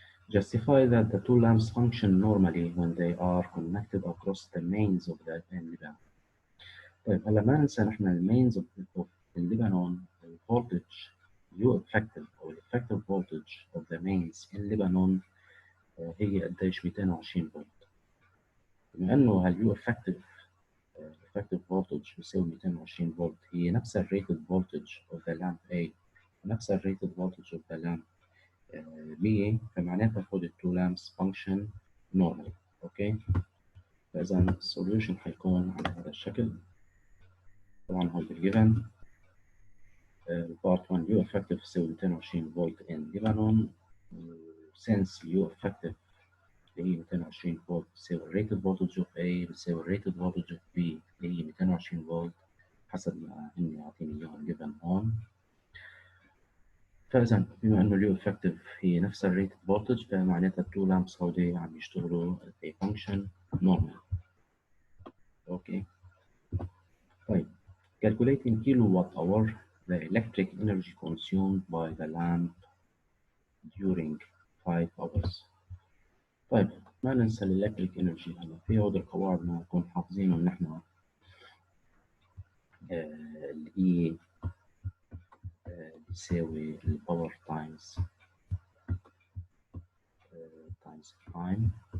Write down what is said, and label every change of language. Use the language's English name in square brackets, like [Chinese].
[English] Justify that the two lamps function normally when they are connected across the mains of the Lebanon. [Arabic] طيب هلا ما ننسى نحن المينز [English] of Lebanon [Arabic] الفولتج U effective أو [English] effective voltage of the mains in Lebanon [Arabic] هي قديش 220 فولت. بما إنه هال U effective voltage بيساوي 220 فولت، هي نفس ال [English] rated voltage of the lamp A [Arabic] ونفس ال [English] rated voltage of the lamp B، [Arabic] فمعناتها [English] for the two lamps function normally. [Arabic] اوكي، فإذا السوليوشن حيكون على هذا الشكل. طبعا هو [English] given part 1 [Arabic] U effective يساوي 220 فولت [English] in Lebanon، [Arabic] since U effective اللي هي 220 فولت بتساوي [English] rated voltage of A [Arabic] بتساوي [English] rated voltage of B [Arabic] اللي هي 220 فولت حسب ما هن عاطيني اياهم given هون. فإذا بما إنه اليو effective هي نفس الريتد فولتج فمعناتها التو لامبس هودي عم يشتغلوا [English] a function normal. [Arabic] اوكي، طيب [English] calculating kilowatt hour the electric energy consumed by the lamp during 5 hours. [Arabic] طيب ما ننسى الالكتريك انرجي. هلا في هود القواعد ما نكون حافظينهم نحن، الاي بيساوي الباور تايمز تايم.